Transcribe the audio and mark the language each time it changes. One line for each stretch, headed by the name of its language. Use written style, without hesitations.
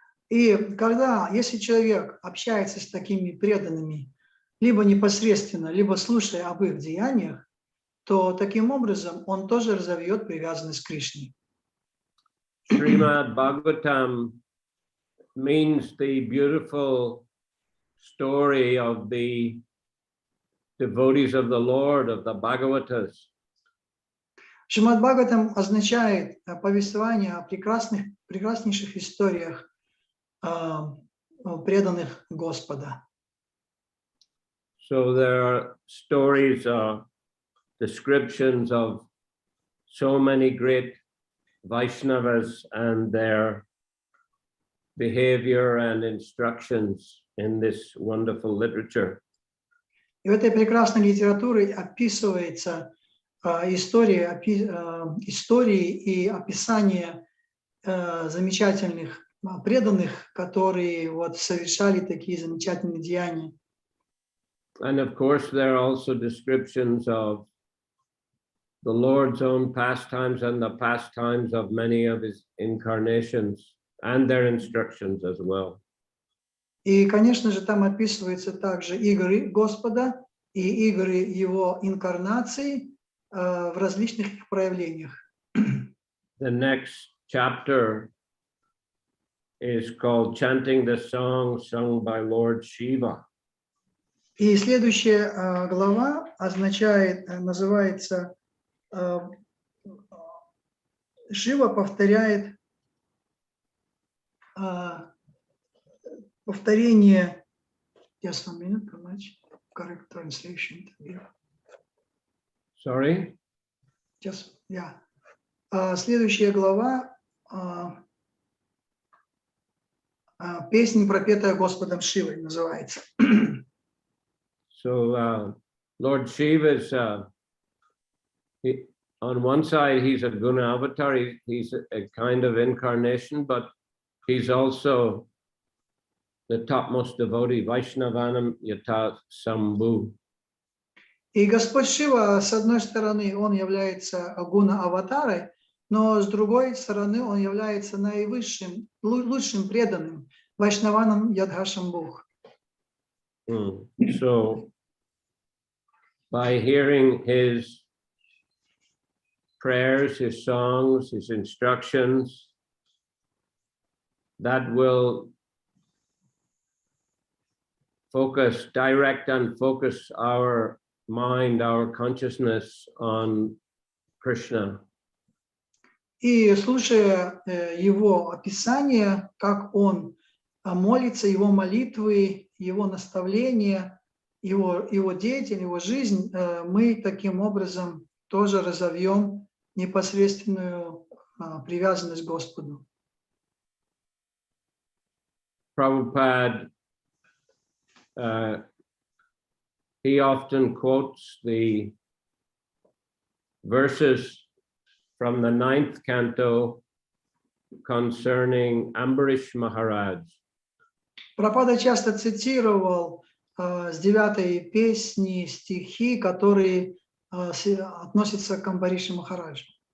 Russian: И если человек общается с такими преданными либо непосредственно, либо слушая об их деяниях, то таким образом он тоже разовьет привязанность к Кришне.
English: Шримad Bhagavatam means the beautiful story of the devotees of the Lord, of the Bhagavatas.
Russian: Шримад Бхагаватам означает повествование о прекраснейших историях преданных Господа.
English: So there are stories of descriptions of so many great Vaishnavas and their behavior and instructions in this wonderful literature.
Russian: И в этой прекрасной литературе описывается истории и описание замечательных преданных, которые вот совершали такие замечательные деяния.
English: And of course, there are also descriptions of the Lord's own pastimes and the pastimes of many of his incarnations and their instructions as well.
Russian: И, конечно же, там описываются также игры Господа и игры его инкарнаций в различных их проявлениях.
English: The next chapter is called Chanting the Song Sung by Lord Shiva.
Russian: И следующая глава называется Шива повторяет повторение.
English: Just 1 minute, how much? Correct translation. Sorry? Just, yeah.
Russian: Следующая глава «Песнь, пропетая Господом Шивой» называется.
English: So Lord Shiva is, on one side, he's a guna avatar, he's a kind of incarnation, but he's also the topmost devotee,
Sanskrit: Vaishnavanam Yata Sambhu.
Russian: И Господь Шива, с одной стороны, он является гуна-аватарой, но с другой стороны, он является наивысшим, лучшим преданным,
Sanskrit: Вайшнаваном Ядхашамбух.
English: So, by hearing his prayers, his songs, his instructions, that will direct and focus our mind, our consciousness on Krishna.
Russian: И слушая его описание, как он молится, его молитвы, его наставления, его деятельность, его жизнь, мы таким образом тоже разовьем непосредственную привязанность к Господу.
English: Prabhupada, he often quotes the verses from the 9th canto concerning Ambarish Maharaj.
Russian: Прабхупада часто цитировал с 9-й песни стихи, которые относятся к Амбарише Махараджу.